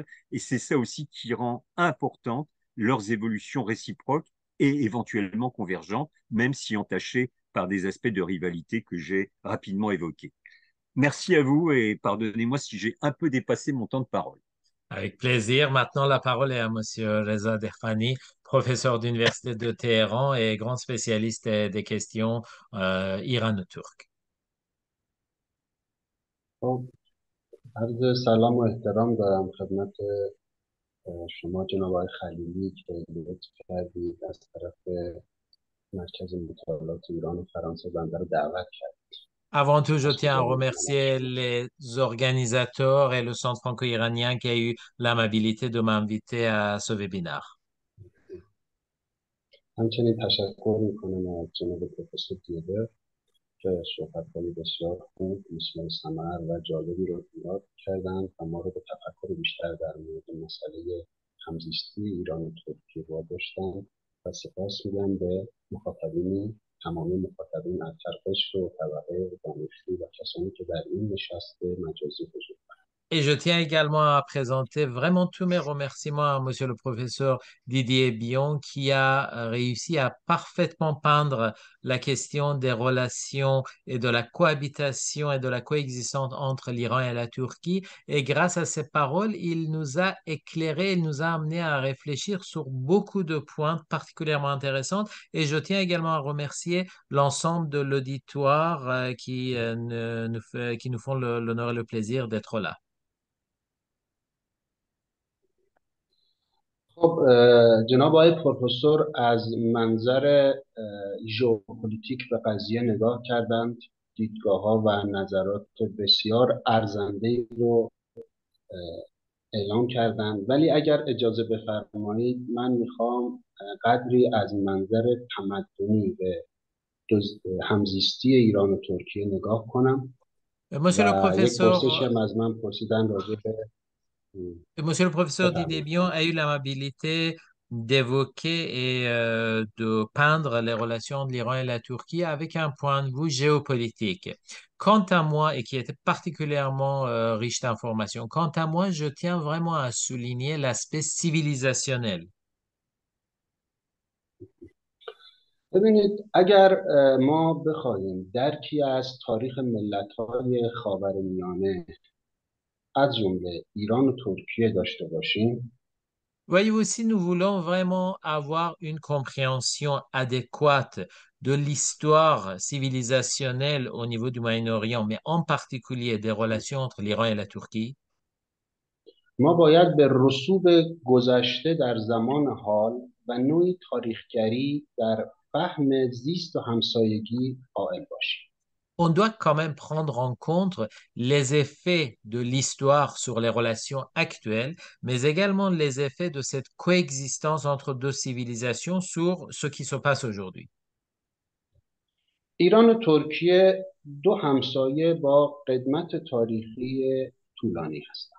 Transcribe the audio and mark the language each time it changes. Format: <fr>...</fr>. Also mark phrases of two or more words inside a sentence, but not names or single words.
<fr>Et c'est ça aussi qui rend importante leurs évolutions réciproques et éventuellement convergentes, même si entachées par des aspects de rivalité que j'ai rapidement évoqués. Merci à vous et pardonnez-moi si j'ai un peu dépassé mon temps de parole. Avec plaisir. Maintenant, la parole est à Monsieur Reza Dehfani, professeur d'université de Téhéran et grand spécialiste des questions irano-turques.</fr> <fa>خب عرض سلام و احترام دارم خدمت شما جناب آقای خلیلی که لطف کردید از طرف مرکز مطالعات ایران و فرانسه بنده رو دعوت کرد.</fa> <fr>Avant tout, je</fr> <fa>از</fa> <fr>tiens à</fr> <fa>خدای</fa> <fr>remercier</fr> <fa>منش.</fa> <fr>les organisateurs et le Centre franco-iranien qui a eu l'amabilité de m'inviter à ce webinaire.</fr> <fa>همچنین تشکر میکنم از جناب پروفسور دیگر که صحبت‌های بسیار خوب مثل ثمر و جالبی رو ایراد کردند و ما رو به تفکر بیشتر در مورد مسئله همزیستی ایران و ترکیه واداشتند و سپاس میگم به مخاطبین، تمامی مخاطبین از هر قشر و طبقه دانشجو و کسانی که در این نشست مجازی حضور دارند.</fa> <fr>Et je tiens également à présenter vraiment tous mes remerciements à Monsieur le professeur Didier Bion qui a réussi à parfaitement peindre la question des relations et de la cohabitation et de la coexistence entre l'Iran et la Turquie. Et grâce à ses paroles, il nous a éclairé, il nous a amené à réfléchir sur beaucoup de points particulièrement intéressants. Et je tiens également à remercier l'ensemble de l'auditoire qui nous font l'honneur et le plaisir d'être là.</fr> <fa>خب جناب آقای پروفسور از منظر ژئوپلیتیک به قضیه نگاه کردند، دیدگاه‌ها و نظرات بسیار ارزنده رو اعلام کردند، ولی اگر اجازه بفرمایید من میخوام قدری از منظر تمدنی به همزیستی ایران و ترکیه نگاه کنم</fa> <fr>Monsieur le</fr> <fa>و یک پرسشی</fa> <fr>professeur,</fr> <fa>هم از من پرسیدن راجع به</fa> <fr>Monsieur le professeur Didier</fr> <fa>بفرمایید.</fa> <fr>Bion a eu l'amabilité d'évoquer et de peindre les relations de l'Iran et la Turquie avec un point de vue géopolitique. Quant à moi, et qui était particulièrement riche d'informations, quant à moi, je tiens vraiment à souligner l'aspect civilisationnel.</fr> <fa>ببینید اگر ما بخواهیم درکی از تاریخ ملت‌های خاورمیانه از جمله ایران و ترکیه داشته باشیم،</fa> <fr>Voyez-vous, si nous voulons vraiment avoir une compréhension adéquate de l'histoire civilisationnelle au niveau du Moyen-Orient, mais en particulier des relations entre l'Iran et la Turquie,</fr> <fa>ما باید به رسوب گذشته در زمان حال و نوعی تاریخگری در فهم زیست و همسایگی قائل باشیم.</fa> <fr>on doit quand même prendre en compte les effets de l'histoire sur les relations actuelles, mais également les effets de cette coexistence entre deux civilisations sur ce qui se passe aujourd'hui.</fr> <fa>ایران و ترکیه دو همسایه با قدمت تاریخی طولانی هستند.</fa>